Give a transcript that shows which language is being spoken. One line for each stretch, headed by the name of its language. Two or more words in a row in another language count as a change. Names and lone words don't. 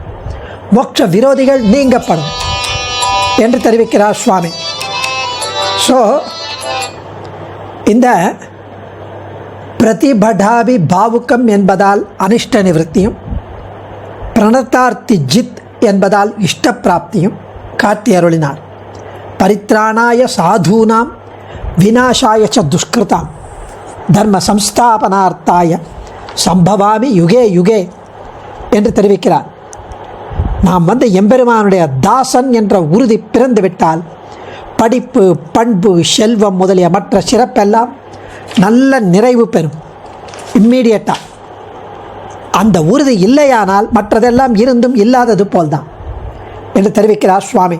Tamil: மோட்ச விரோதிகள் நீங்கப்படும் என்று தெரிவிக்கிறார் சுவாமி. ஸோ இந்த பிரதிபடாபி பாவுக்கம் என்பதால் அனிஷ்ட நிவர்த்தியும், பிரணதார்த்தி ஜித் என்பதால் இஷ்ட பிராப்தியும் காட்டி அருளினார்.
Sanskrit: परित्राणाय साधूनां विनाशाय च दुष्कृतां धर्म संस्थापनार्थाय सम्भवामि युगे युगे
Tamil: என்று தெரிவிக்கிறார். நாம் எம்பெருமானுடைய தாசன் என்ற உறுதி பிறந்துவிட்டால் படிப்பு, பண்பு, செல்வம் முதலிய மற்ற சிறப்பெல்லாம் நல்ல நிறைவு பெறும் இம்மீடியட்டாக. அந்த உறுதி இல்லையானால் மற்றதெல்லாம் இருந்தும் இல்லாதது போல்தான் என்று தெரிவிக்கிறார் சுவாமி.